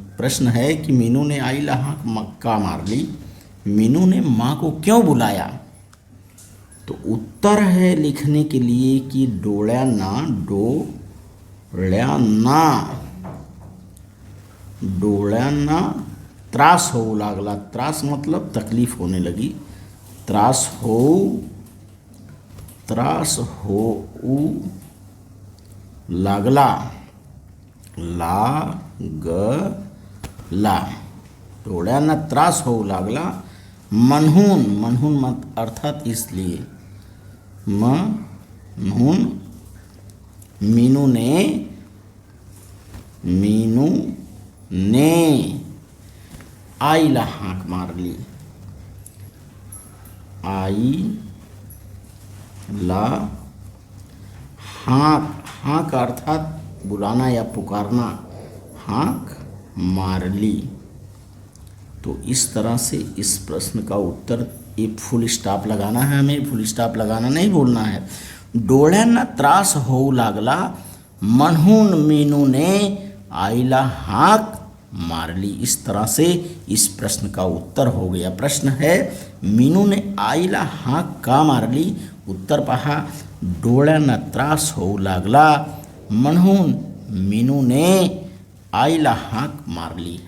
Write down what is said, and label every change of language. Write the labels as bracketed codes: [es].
[hi] प्रश्न है कि मीनू ने [mr] आईला हाक का मार ली, [hi] मीनू ने माँ को क्यों बुलाया। तो उत्तर है लिखने के लिए कि [mr] डोळ्यांना त्रास होऊ लागला। [hi] त्रास मतलब तकलीफ होने लगी। [mr] त्रास होऊ लागला, डोळ्यांना त्रास होऊ लागला म्हणून [hi] मत अर्थात इसलिए, [mr] म्हणून मीनू ने आईला हाक मारली। आईला हाक [hi] अर्थात बुलाना या पुकारना, [mr] हाक मारली। [hi] तो इस तरह से इस प्रश्न का उत्तर, ये फुल स्टॉप लगाना है हमें, फुल स्टॉप लगाना नहीं बोलना है। [mr] डोळ्यांना त्रास होऊ लागला म्हणून मीनू ने आईला हाक मारली। [hi] इस तरह से इस प्रश्न का उत्तर हो गया। प्रश्न है मीनू ने [mr] आईला हाक का मारली। उत्तर पहा, डोळ्यांना त्रास होऊ लागला म्हणून मीनू ने आईला हाक मारली।